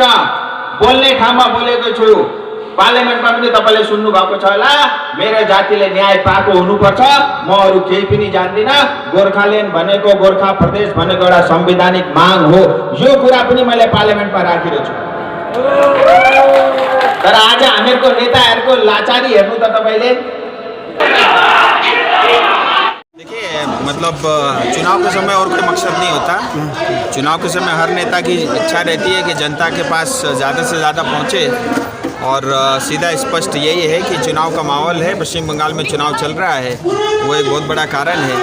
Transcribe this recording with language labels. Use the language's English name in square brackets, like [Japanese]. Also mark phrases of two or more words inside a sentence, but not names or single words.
[Nepali] बोल्ने ठाउँमा बोलेको छु, पार्लियामेन्टमा पनि तपाईले सुन्नु भएको छ होला, मेरो जातिले न्याय पाएको हुनुपर्छ, म अरु केही पनि जान्दिन। गोर्खाल्यान्ड भनेको, गोर्खा प्रदेश भनेको एउटा संवैधानिक माग हो, यो कुरा पनि मैले पार्लियामेन्टमा राखेको छु। तर आज हामीहरूको नेताहरूको लाचारी हेर्नु त तपाईले। [Hindi] देखिए, मतलब चुनाव के समय और कोई मकसद नहीं होता। चुनाव के समय हर नेता की इच्छा रहती है कि जनता के पास ज़्यादा से ज़्यादा पहुँचे, और सीधा स्पष्ट यही है कि चुनाव का माहौल है, पश्चिम बंगाल में चुनाव चल रहा है, वो एक बहुत बड़ा कारण है।